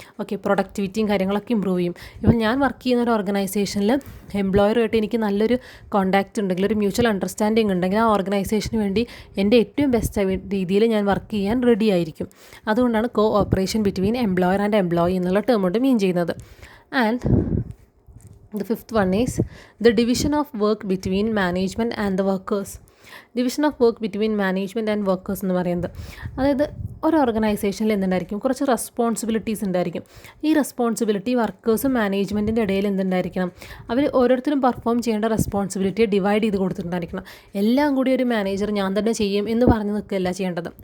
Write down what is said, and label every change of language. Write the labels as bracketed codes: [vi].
[ml] Okay, പ്രൊഡക്ടിവിറ്റിയും കാര്യങ്ങളൊക്കെ improve ചെയ്യും. ഇപ്പോൾ ഞാൻ വർക്ക് ചെയ്യുന്ന ഒരു ഓർഗനൈസേഷനിൽ എംപ്ലോയറുമായിട്ട് എനിക്ക് നല്ലൊരു കോൺടാക്റ്റ് ഉണ്ടെങ്കിൽ, ഒരു മ്യൂച്വൽ അണ്ടർസ്റ്റാൻഡിങ് ഉണ്ടെങ്കിൽ ആ ഓർഗനൈസേഷന് വേണ്ടി എൻ്റെ ഏറ്റവും ബെസ്റ്റ് രീതിയിൽ ഞാൻ വർക്ക് ചെയ്യാൻ റെഡി ആയിരിക്കും. അതുകൊണ്ടാണ് cooperation between employer and employee എന്നുള്ള ടേം കൊണ്ട് മീൻ ചെയ്യുന്നത്. [en] And the fifth one is the division of work between management and the workers. [ml] Division of work between management and workers എന്ന് പറയുന്നത്, അതായത് ഒരു ഓർഗനൈസേഷനിൽ എന്തുണ്ടായിരിക്കും, കുറച്ച് റെസ്പോൺസിബിലിറ്റീസ് ഉണ്ടായിരിക്കും. ഈ റെസ്പോൺസിബിലിറ്റി വർക്കേഴ്സും മാനേജ്മെൻറ്റിൻ്റെ ഇടയിൽ എന്തുണ്ടായിരിക്കണം, അവർ ഓരോരുത്തരും പെർഫോം ചെയ്യേണ്ട റെസ്പോൺസിബിലിറ്റിയെ ഡിവൈഡ് ചെയ്ത് കൊടുത്തിട്ടുണ്ടായിരിക്കണം. എല്ലാം കൂടി ഒരു മാനേജർ ഞാൻ തന്നെ ചെയ്യും എന്ന് പറഞ്ഞ് നിൽക്കുകയല്ല ചെയ്യേണ്ടത്.